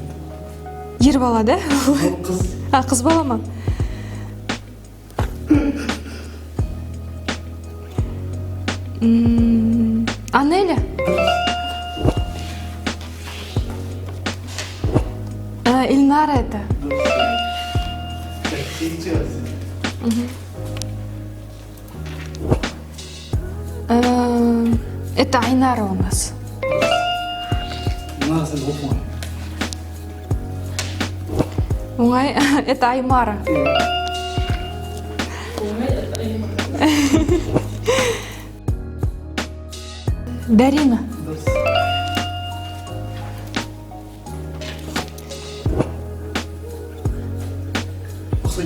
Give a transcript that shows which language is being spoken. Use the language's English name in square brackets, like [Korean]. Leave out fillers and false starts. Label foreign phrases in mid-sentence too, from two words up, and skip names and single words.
[Kazakh] Ер бала, да? Қыз. Қыз бала ма? Анеля? [Russian] Ильнара это. Это Айнара у нас. [Kazakh] Назым оқымай. [Russian] Оңай, это Аймара. [Kazakh] Дарина. Ұқсайды.